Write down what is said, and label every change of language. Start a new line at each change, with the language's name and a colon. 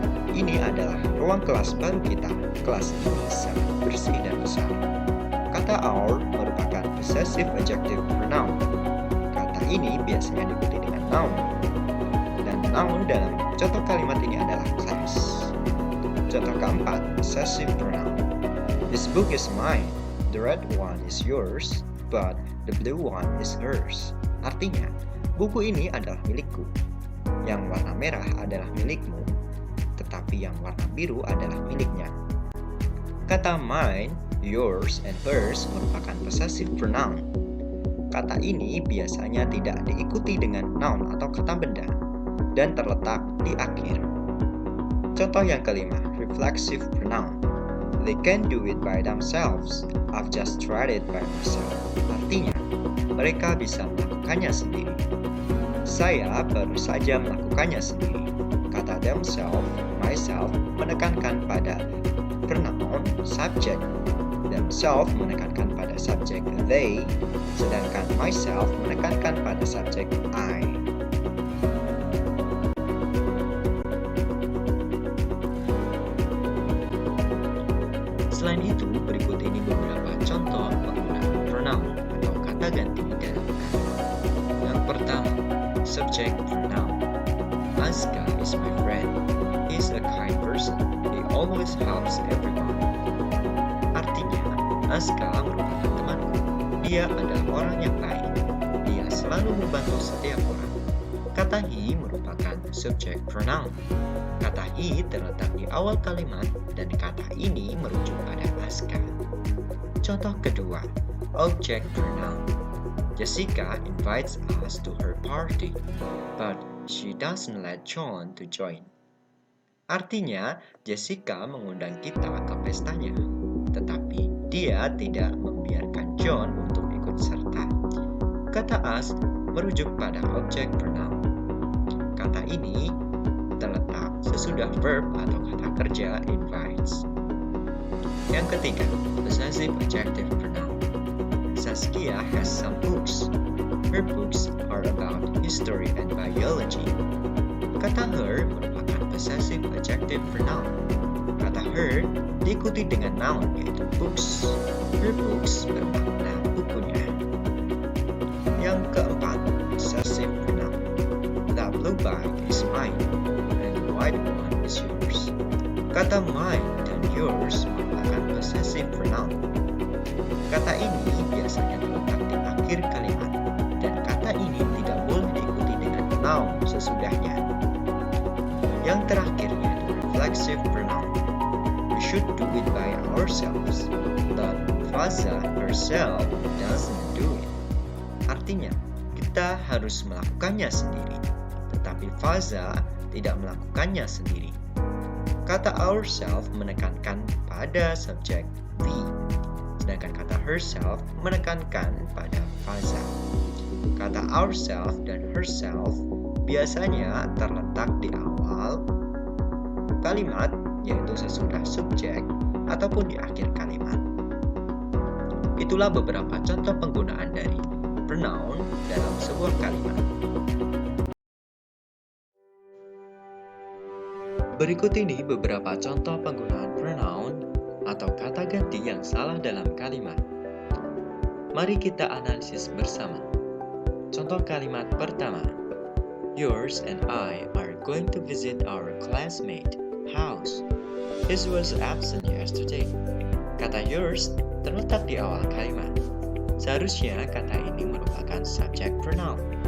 Indonesian: Ini adalah ruang kelas baru kita. Kelas ini sangat bersih dan besar. Kata our merupakan possessive adjective pronoun. Kata ini biasanya diikuti dengan noun. Dan noun dalam contoh kalimat ini adalah class. Contoh keempat, possessive pronoun.
English: This book is mine. The red one is yours, but the blue one is hers.
Indonesian: Artinya, buku ini adalah milikku. Yang warna merah adalah milikmu, tetapi yang warna biru adalah miliknya. Kata mine, yours, and hers merupakan possessive pronoun. Kata ini biasanya tidak diikuti dengan noun atau kata benda, dan terletak di akhir. Contoh yang kelima, reflexive pronoun.
English: They can do it by themselves. I've just tried it by myself.
Indonesian: Artinya, mereka bisa melakukannya sendiri. Saya baru saja melakukannya sendiri. Kata themselves, myself menekankan pada pronoun subject. Themselves menekankan pada subjek they, sedangkan myself menekankan pada subjek I. Selain itu, berikut ini beberapa contoh penggunaan pronoun atau kata ganti dalam kata. Yang pertama, subject pronoun.
English: Aska is my friend. He's a kind person. He always helps everyone.
Indonesian: Artinya, Aska merupakan temanku. Dia adalah orang yang baik. Dia selalu membantu setiap orang. Kata he merupakan subject pronoun. Kata he terletak di awal kalimat dan kata ini merujuk pada Aska. Contoh kedua, object pronoun.
English: Jessica invites us to her party, but she doesn't let John to join.
Indonesian: Artinya, Jessica mengundang kita ke pestanya, tetapi dia tidak membiarkan John untuk ikut serta. Kata us merujuk pada object pronoun. Kata ini terletak sesudah verb atau kata kerja invites. Yang ketiga, possessive adjective pronoun.
English: Saskia has some books. Her books are about history and biology.
Indonesian: Kata her merupakan possessive adjective pronoun. Kata her diikuti dengan noun yaitu books. Her books bermakna bukunya. Yang keempat, possessive pronoun.
English: The blue bag is mine and the white one is yours.
Indonesian: Kata mine dan yours merupakan possessive pronoun. Kata ini biasanya terletak di akhir kalimat dan kata ini tidak boleh diikuti dengan noun sesudahnya. Yang terakhir yaitu reflexive pronoun.
English: We should do it by ourselves, but Faza herself doesn't do it.
Indonesian: Artinya, kita harus melakukannya sendiri, tetapi Faza tidak melakukannya sendiri. Kata ourself menekankan pada subjek we, sedangkan kata herself menekankan pada Faza. Kata ourself dan herself biasanya terletak di awal kalimat, yaitu sesudah subjek ataupun di akhir kalimat. Itulah beberapa contoh penggunaan dari pronoun dalam sebuah kalimat. Berikut ini beberapa contoh penggunaan pronoun atau kata ganti yang salah dalam kalimat. Mari kita analisis bersama. Contoh kalimat pertama.
English: Yours and I are going to visit our classmate house. He was absent yesterday.
Indonesian: Kata yours terletak di awal kalimat. Seharusnya kata ini merupakan subject pronoun.